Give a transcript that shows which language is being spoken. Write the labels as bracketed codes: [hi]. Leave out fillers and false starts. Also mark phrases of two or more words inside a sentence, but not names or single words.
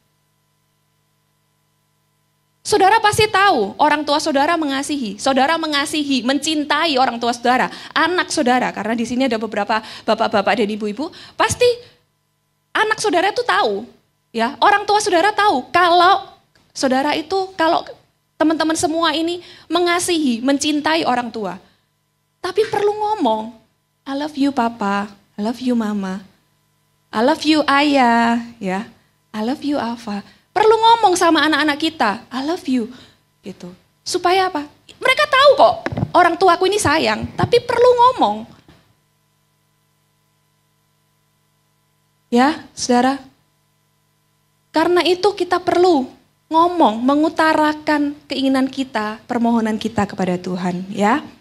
[id] Saudara pasti tahu orang tua saudara mengasihi, mencintai orang tua saudara, anak saudara. Karena di sini ada beberapa bapak-bapak dan ibu-ibu, pasti anak saudara itu tahu, ya. Orang tua saudara tahu kalau saudara itu, kalau teman-teman semua ini mengasihi, mencintai orang tua. Tapi perlu ngomong, [en] I love you papa, I love you mama. I love you [id] ayah, ya. [en] I love you Ava. [id] Perlu ngomong sama anak-anak kita, [en] I love you, [id] gitu. Supaya apa? Mereka tahu kok, orang tuaku ini sayang, tapi perlu ngomong. Ya, saudara. Karena itu kita perlu ngomong, mengutarakan keinginan kita, permohonan kita kepada Tuhan, ya.